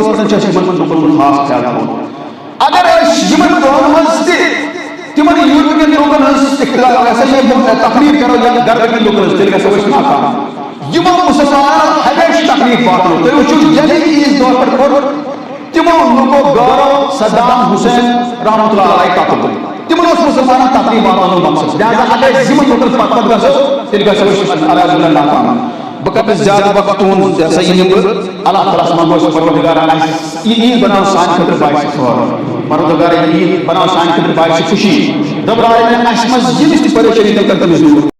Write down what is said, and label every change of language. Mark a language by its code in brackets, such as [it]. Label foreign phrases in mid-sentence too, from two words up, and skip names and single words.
[ks] پٮ۪ٹھ چھُ اَسہِ یِمن لُکن خاص خیال تھاوُن اگر أسۍ یِمن دۄہن منٛز تہِ تِمن یوٗروپین لُکن ہٕنٛز تقریٖر کرو یا گربٕکۍ لُکن ہٕنٛز تیٚلہِ گژھو أسۍ ناکام یِمو مُسلمانن ہمیشہِ تکلیٖف واتنو تُہۍ وٕچھِو ییٚلہِ عیٖذ دۄہ پٮ۪ٹھ کوٚر تِمو لُکو گورو صدام حُسین [ar] رحمۃ اللہ علیہ [ks] قتل تِمن اوس مُسلمانن تکلیٖف واتناونُک مقصد لہذا اگر أسۍ یِمن لُکن پتہٕ گژھو تیٚلہِ گژھو أسۍ [ar] الحمدُ للہ [ks] ناکام بہٕ کرٕ نہٕ زیادٕ وقت تُہُنٛد یہِ ہسا یہِ نِمہٕ بہٕ اللہ تعالیٰ ہس منٛگو پروردگارن اَسہِ یہِ عیٖد بناو سانہِ خٲطرٕ باعث خٲر پروردگار یہِ عیٖد بناو سانہِ خٲطرٕ باعث خوشی [ar] رۄب العالمیٖن [ks] اَسہِ منٛز ییٚمِس تہِ پریشٲنی تِم کر تٔمِس دوٗر